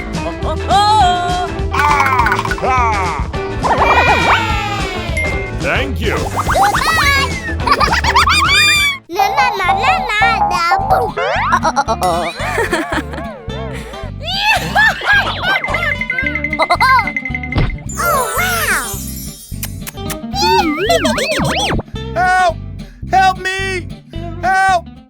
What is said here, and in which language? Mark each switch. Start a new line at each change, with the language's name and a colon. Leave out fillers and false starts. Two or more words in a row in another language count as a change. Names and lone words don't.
English: Thank you. Goodbye. La la la la la la. Boom. Oh wow. Help! Help me! Help!